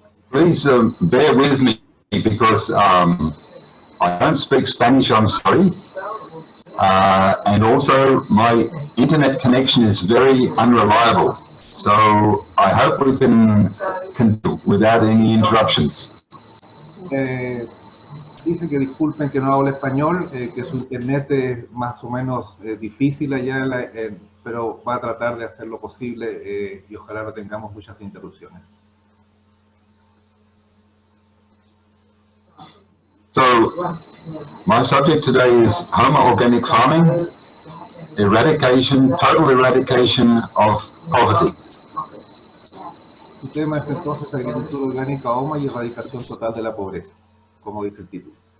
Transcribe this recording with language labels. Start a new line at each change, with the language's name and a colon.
English: Please bear with me because I don't speak Spanish, I'm sorry. And also my internet connection is very unreliable. So I hope we can continue without any interruptions.
Spanish: Dice que disculpen que no hablo español, que su internet es más o menos difícil allá, pero va a tratar de hacer lo posible y ojalá no tengamos muchas interrupciones.
English: So, my subject today is Homa organic farming, total eradication of poverty.
Spanish: Su tema es entonces agricultura orgánica Homa y erradicación total de la pobreza, como dice el título.